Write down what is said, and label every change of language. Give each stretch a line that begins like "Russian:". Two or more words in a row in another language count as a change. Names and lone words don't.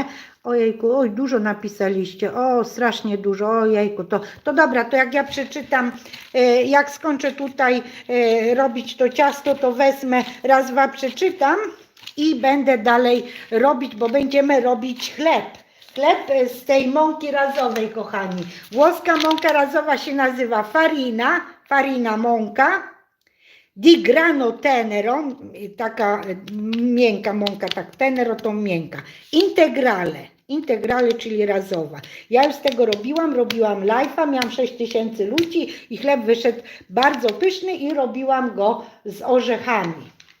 Polish: Ojejku, oj, dużo napisaliście, o, strasznie dużo, ojejku, to dobra, to jak ja przeczytam, jak skończę tutaj robić to ciasto, to wezmę, raz, dwa, przeczytam i będę dalej robić, bo będziemy robić chleb. Chleb z tej mąki razowej, kochani. Włoska mąka razowa się nazywa farina mąka.
Italian: Di grano tenero,
Polish: taka miękka mąka, tak, tenero to miękka. Integrale, czyli razowa. Ja już z tego robiłam live'a, miałam 6000 ludzi i chleb wyszedł bardzo pyszny i robiłam go z orzechami.